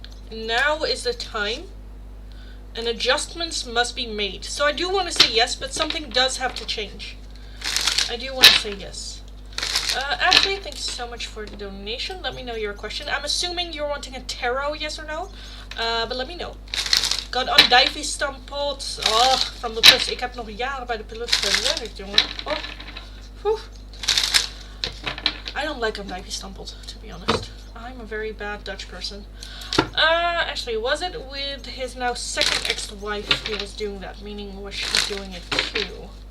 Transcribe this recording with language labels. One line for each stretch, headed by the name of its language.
English: Now is the time. And adjustments must be made. So I do want to say yes, but something does have to change. I do want to say yes. Ashley, thank you so much for the donation. Let me know your question. I'm assuming you're wanting a tarot, yes or no? But let me know. God, andijvie-stampot. Oh, from the plus.
Dutch: Ik heb nog jaren bij de plus gewerkt, jongen.
English: Oh. Whew. I don't like andijvie-stampot, to be honest. I'm a very bad Dutch person. Actually, was it with his now second ex-wife he was doing that? Meaning, was she doing it too?